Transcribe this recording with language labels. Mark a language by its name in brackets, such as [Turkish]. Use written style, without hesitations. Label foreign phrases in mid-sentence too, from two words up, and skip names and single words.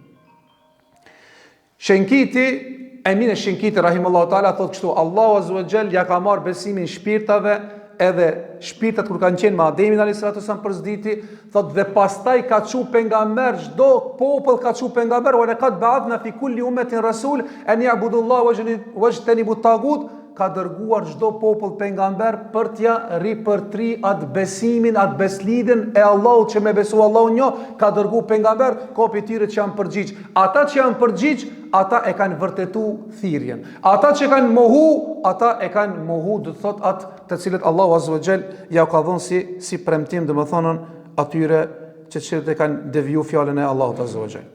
[Albanian] Shenkiti, Emine Shinkiti [Arabic] رحمه الله تعالى [Albanian] thotë kështu, Allahu [Arabic] عز وجل [Albanian] ja ka marr besimin shpirtave, edhe shpirtat kur kanë qenë me Ademin [Arabic] عليه السلام [Albanian] përzditi, thotë dhe pastaj ka çu pejgamber, çdo popull ka çu pejgamber, [Arabic] ولقد بعثنا في كل أمة رسول أن يعبدوا الله واجتنبوا الطاغوت, [Albanian] ka dërguar çdo popull pejgamber për t'ja ripërtri atë besimin, atë beslidhen e Allahut që me besu Allahun një, ka dërgu pejgamber, kopi tyre që janë përgjigj. Ata që janë përgjigj, ata e kanë vërtetu thirrjen. Ata që kanë mohu, ata e kanë mohu, do të thot atë të cilët Allahu [Arabic] عز وجل [Albanian] ja ka dhënë si premtim, domethënë atyre që e kanë deviju fjalën e Allahut [Arabic] عز وجل.